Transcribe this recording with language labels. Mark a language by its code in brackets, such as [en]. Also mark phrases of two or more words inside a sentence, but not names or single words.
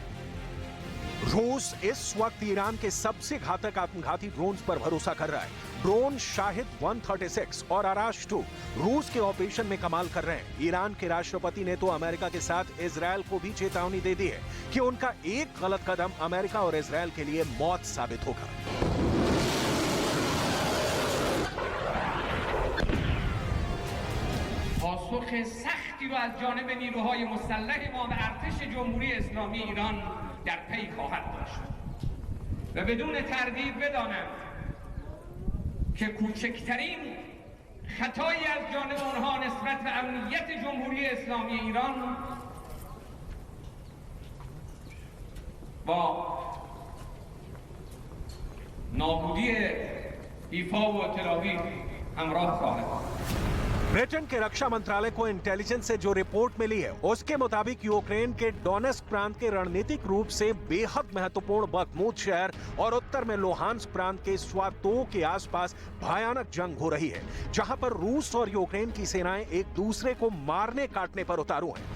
[hi] रूस इस वक्त ईरान के सबसे घातक आत्मघाती ड्रोन्स पर भरोसा कर रहा है। ड्रोन शाहिद 136 और आराश 2 रूस के ऑपरेशन में कमाल कर रहे हैं। ईरान के राष्ट्रपति ने तो अमेरिका के साथ इजरायल को भी चेतावनी दे दी है कि उनका एक गलत कदम अमेरिका और इजरायल के लिए मौत साबित होगा। [fa] پاسخ سختی رو از جانب نیروهای مسلح ما و ارتش جمهوری اسلامی ایران در پی خواهد داشت و بدون تردید بدانند که کوچکترین خطایی از جانب آنها نسبت به امنیت جمهوری اسلامی ایران با نابودی ایفا و تلاویو همراه خواهد بود. [hi] ब्रिटेन के रक्षा मंत्रालय को इंटेलिजेंस से जो रिपोर्ट मिली है उसके मुताबिक यूक्रेन के डोनेस्क प्रांत के रणनीतिक रूप से बेहद महत्वपूर्ण बखमूत शहर और उत्तर में लोहांस्क प्रांत के स्वातोव के आसपास भयानक जंग हो रही है, जहां पर रूस और यूक्रेन की सेनाएं एक दूसरे को मारने काटने पर उतारू हैं।